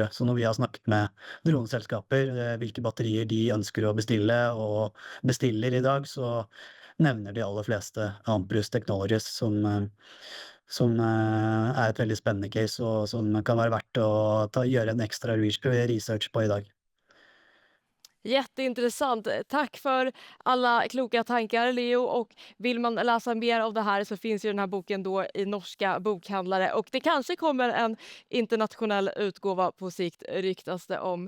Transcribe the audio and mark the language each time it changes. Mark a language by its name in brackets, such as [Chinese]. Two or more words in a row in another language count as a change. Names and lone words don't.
[Norwegian] Så når vi har snakket med droneselskaper, hvilke batterier de ønsker å bestille og bestiller i dag, så nevner de aller fleste Amprus Technologies som er et veldig spennende case, og som kan være verdt å gjøre en ekstra research på i dag. [Swedish] Jätteintressant. Tack för alla kloka tankar, Leo. Och vill man läsa mer av det här så finns ju den här boken då i norska bokhandlare. Och det kanske kommer en internationell utgåva på sikt, ryktas det om.